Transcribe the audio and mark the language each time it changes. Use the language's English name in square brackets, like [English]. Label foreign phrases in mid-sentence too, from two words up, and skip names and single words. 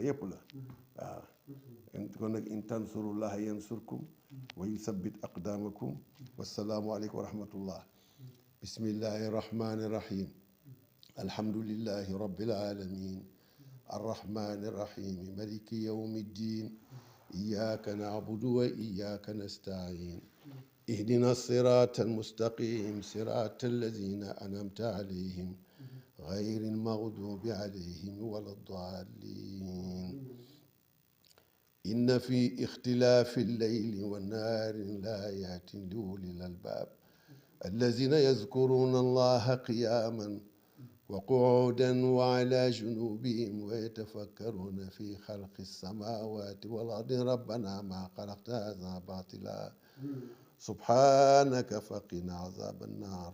[Wolof] yëpp la waaw kon nag [Arabic] إن تنصروا الله ينصركم ويثبت أقدامكم والسلام عليكم ورحمة الله بسم الله الرحمن الرحيم الحمد لله رب العالمين الرحمن الرحيم مالك يوم الدين إياك نعبد وإياك نستعين اهدنا الصراط المستقيم صراط الذين أنعمت عليهم غير المغضوب عليهم ولا الضالين إن في اختلاف الليل والنهار لآيات لأولي الألباب الذين يذكرون الله قياما وقعودا وعلى جنوبهم ويتفكرون في خلق السماوات والأرض ربنا ما خلقت هذا باطلا سبحانك فقنا عذاب النار